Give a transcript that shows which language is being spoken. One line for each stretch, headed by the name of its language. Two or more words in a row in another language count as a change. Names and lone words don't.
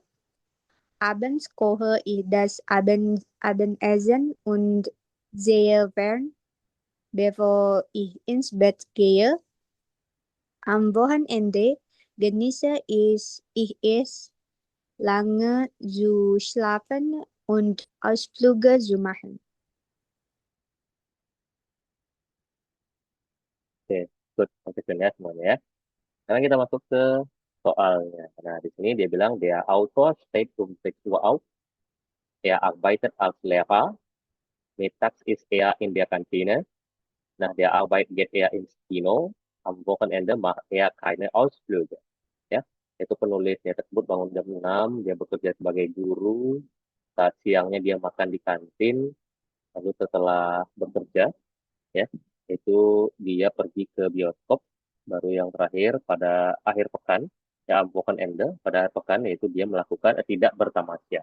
German: Abends koche ich das Abendessen und sehe fern, bevor ich ins Bett gehe. Am Wochenende genieße ich es, lange zu schlafen und Ausflüge zu machen.
Indonesian: Oke, good, konsisten ya semuanya ya. Sekarang kita masuk ke soalnya. Nah, di sini dia bilang,
German: der Autor steht um 6 Uhr auf. Er arbeitet als Lehrer. Mittags ist er in der Kantine. Nach der Arbeit geht er ins Kino. Am Wochenende macht er keine Ausflüge.
Indonesian: Ya, itu penulisnya tersebut bangun jam 6, dia bekerja sebagai guru. Saat siangnya dia makan di kantin. Lalu setelah bekerja, ya, itu dia pergi ke bioskop. Baru yang terakhir pada akhir pekan, ya,
German: am Wochenende,
Indonesian: pada akhir pekan, yaitu dia melakukan tidak bertamasya.